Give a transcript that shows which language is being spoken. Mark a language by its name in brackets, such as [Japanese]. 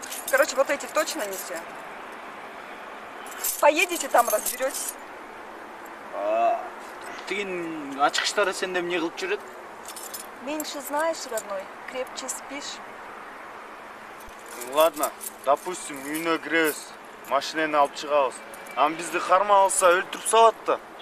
[Russian] Короче, вот эти точно не те. Поедете там, разберетесь. [Kyrgyz] Тиген ачкычтары сенде эмне кылып жүрөт? [Russian] Меньше знаешь, родной, крепче спишь. Ладно, допустим, [Kyrgyz] үйүнө киребиз, машинени алып чыгабыз. Ам бизди кармап алса өлтүрүп салат да.